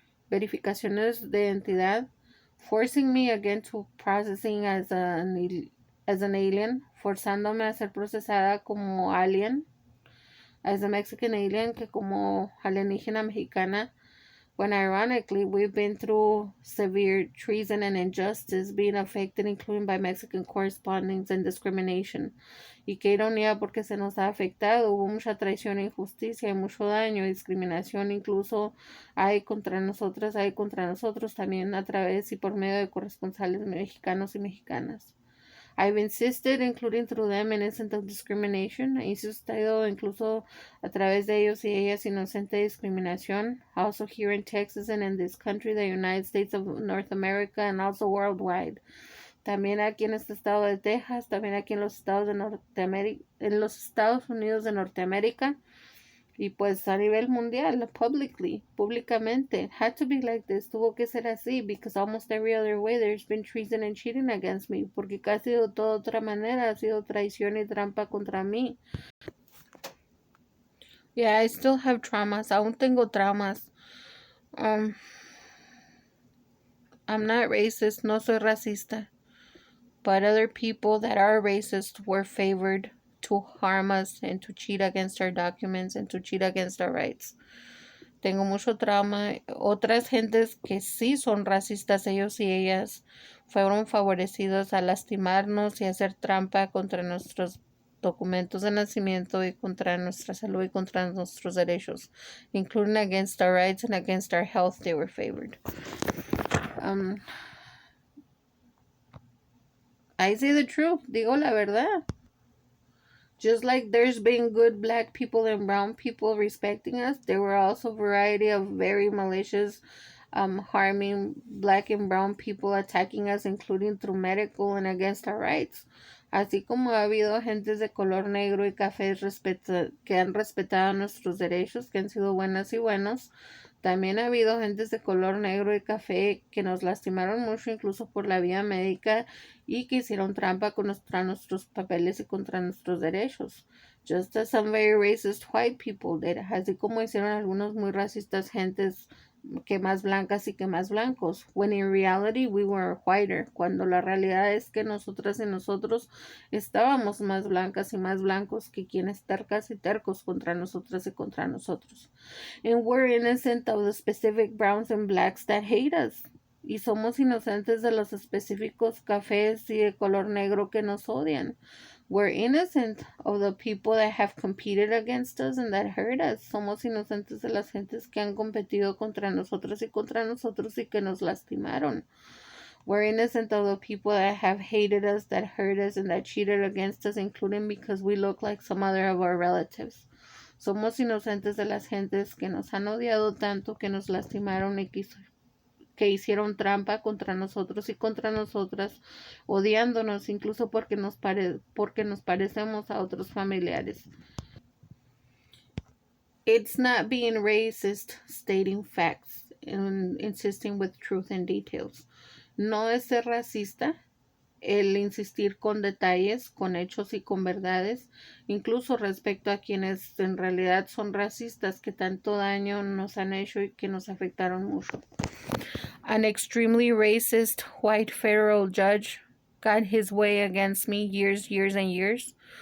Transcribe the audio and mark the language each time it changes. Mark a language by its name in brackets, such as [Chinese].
[Spanish] verificaciones de identidad, [English] forcing me again to processing as an alien, [Spanish] forzándome a ser procesada como alien, [English] as a Mexican alien, [Spanish] que como alienígena mexicana, [English] when ironically we've been through severe treason and injustice being affected, including by Mexican correspondence and discrimination. [Spanish] Y qué ironía, porque se nos ha afectado, hubo mucha traición, injusticia y mucho daño, discriminación incluso hay contra nosotras, hay contra nosotros también a través y por medio de corresponsales mexicanos y mexicanas. [English] I've insisted, including through them, innocent of discrimination. [Spanish] He insistido incluso a través de ellos y ellas inocente de discriminación. [English] Also here in Texas and in this country, the United States of North America, and also worldwide. [Spanish] También aquí en este estado de Texas, también aquí en los estados de Norteamérica, en los Estados Unidos de Norteamérica. Y pues a nivel mundial, públicamente, [English] it had to be like this, [Spanish] tuvo que ser así, [English] because almost every other way there's been treason and cheating against me, [Spanish] porque casi de toda otra manera ha sido traición y trampa contra mí. [English] Yeah, I still have traumas, [Spanish] aún tengo traumas. [English] I'm not racist, [Spanish] no soy racista, [English] but other people that are racist were favored to harm us and to cheat against our documents and to cheat against our rights. [Spanish] Tengo mucho trauma. Otras gentes que sí son racistas, ellos y ellas, fueron favorecidos a lastimarnos y hacer trampa contra nuestros documentos de nacimiento y contra nuestra salud y contra nuestros derechos, [English] including against our rights and against our health. They were favored. I say the truth, [Spanish] digo la verdad. [English] Just like there's been good black people and brown people respecting us, there were also a variety of very malicious, harming black and brown people, attacking us, including through medical and against our rights. [Spanish] Así como ha habido gentes de color negro y café que han respetado nuestros derechos, que han sido buenas y buenos, también ha habido gentes de color negro y café que nos lastimaron mucho, incluso por la vía médica, y que hicieron trampa contra nuestros papeles y contra nuestros derechos. [English] Just as some very racist white people did, [Spanish] así como hicieron algunos muy racistas gentes que más blancas y que más blancos, [English] when in reality we were whiter, [Spanish] cuando la realidad es que nosotras y nosotros estábamos más blancas y más blancos que quienes tercas y tercos contra nosotras y contra nosotros. [English] And we're innocent of the specific browns and blacks that hate us. [Spanish] Y somos inocentes de los específicos cafés y de color negro que nos odian. [English] We're innocent of the people that have competed against us and that hurt us. [Spanish] Somos inocentes de las gentes que han competido contra nosotros y que nos lastimaron. [English] We're innocent of the people that have hated us, that hurt us, and that cheated against us, including because we look like some other of our relatives. [Spanish] Somos inocentes de las gentes que nos han odiado tanto, que nos lastimaron y que hicieron trampa contra nosotros y contra nosotras, odiándonos incluso porque nos parecemos a otros familiares. [English] It's not being racist, stating facts, and insisting with truth and details. [Spanish] No es ser racista el insistir con detalles, con hechos y con verdades, incluso respecto a quienes en realidad son racistas que tanto daño nos han hecho y que nos afectaron mucho. [English] An extremely racist white federal judge got his way against me years and years.